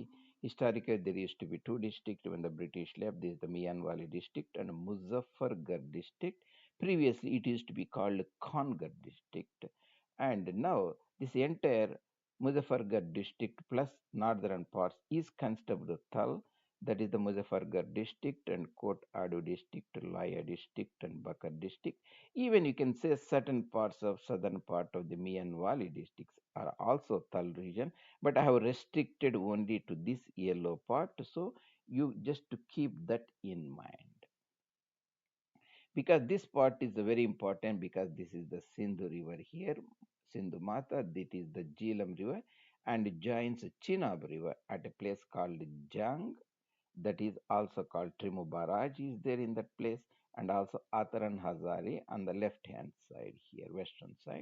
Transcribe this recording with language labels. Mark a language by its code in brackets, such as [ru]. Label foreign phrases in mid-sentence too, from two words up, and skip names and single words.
[en] Historically, there used to be two districts when the British left. This is the Mian Valley district and Muzaffargarh district. Previously, it used to be called Kongarh district. And now, this entire Muzaffargarh district plus northern parts is considered the Thal, that is the Muzaffargarh district and Kot Adu district, Laya district and Bakar district. Even you can say certain parts of southern part of the Mian Valley districts are also Thal region, but I have restricted only to this yellow part. So you just to keep that in mind, because this part is very important, because this is the Sindhu river here, Sindhu Mata, this is the Jhelum river, and it joins Chenab river at a place called Jang, that is also called Trimu Barrage is there in that place, and also Ataran Hazari on the left hand side here, western side.